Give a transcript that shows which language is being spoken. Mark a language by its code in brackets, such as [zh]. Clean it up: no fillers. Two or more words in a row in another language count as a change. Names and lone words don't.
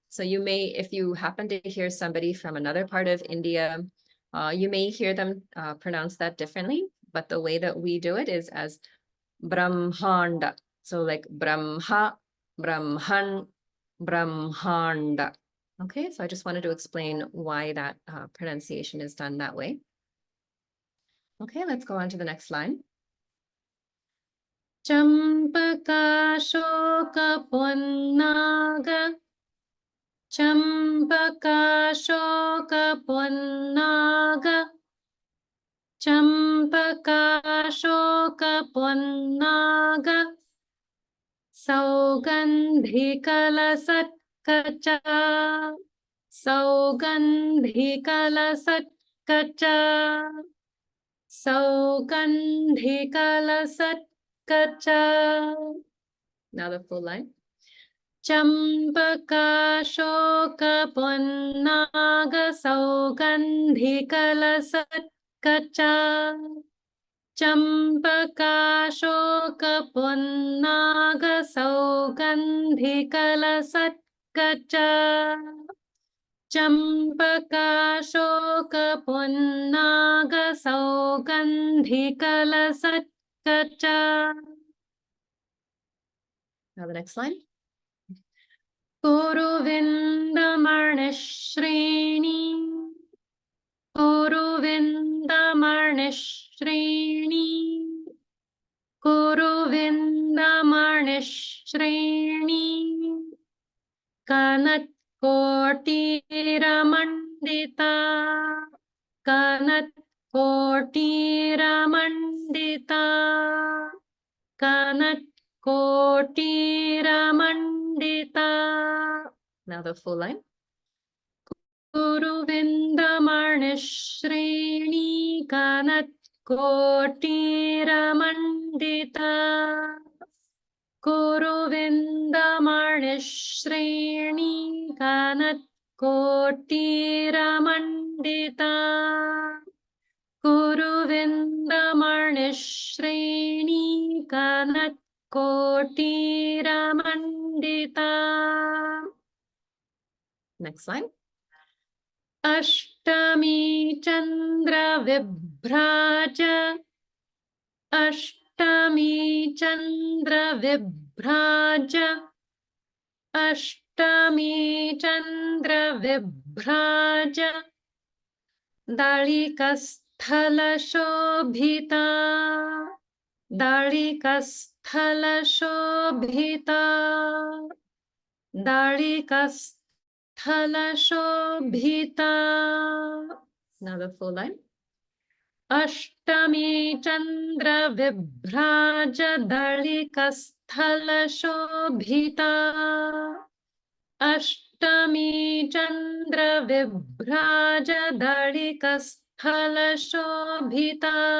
[en] So you may, if you happen to hear somebody from another part of India, you may hear them pronounce that differently, but the way that we do it is as Brahmanda. So like Brahma, Brahman, Brahmanda. Okay, so I just wanted to explain why that pronunciation is done that way. Okay, let's go on to the next line. [sa] Champaka shoka ponnaga. Champaka shoka ponnaga. Champaka shoka ponnaga. Saugandhikalasatkacha. Saugandhikalasatkacha. Saugandhikalasatkacha. [en] Now the full line. [sa] Champaka shoka ponnaga saugandhikalasatkacha. Champaka shoka ponnaga saugandhikalasatkacha. Champaka shoka ponnaga saugandhikalasatkacha. [en] Now the next line. [sa] Guru Vindamarnishrini. Guru Vindamarnishrini. Guru Vindamarnishrini. Kanat Kotiramandita. Kanat Kotiramandita. Kanat Kotiramandita. [en] Now the full line. [sa] Guru Vindamarnishrini. Kanat Kotiramandita. Guru Vindamarnishrini. Kanat Kotiramandita. Guru Vindamarnishrini. Kanat Kotiramandita. [en] Next line. [sa] Ashtami Chandra Vibhraja. Ashtami Chandra Vibhraja. Ashtami Chandra Vibhraja. Dalikasthala Shobhita. Dalikasthala Shobhita. Dalikasthala Shobhita. [en] Now the full line. [sa] Ashtami Chandra Vibhraja Dalikasthala Shobhita. Ashtami Chandra Vibhraja Dalikasthala Shobhita.